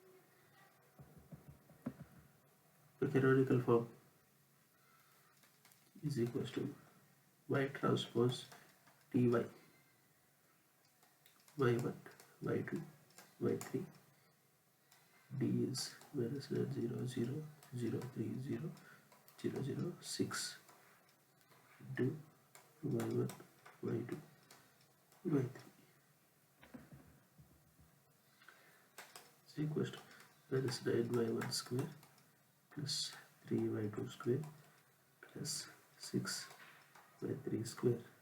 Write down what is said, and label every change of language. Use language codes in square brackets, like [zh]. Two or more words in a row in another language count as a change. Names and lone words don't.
[en] The canonical form is equals to y transpose dy, y1, y2, y3, d is minus 0, 0, 0, 3, 0, 0, 0, 6 into y1, y2, y3 is equals to minus 9y1 square plus 3y2 square plus 6y3 square.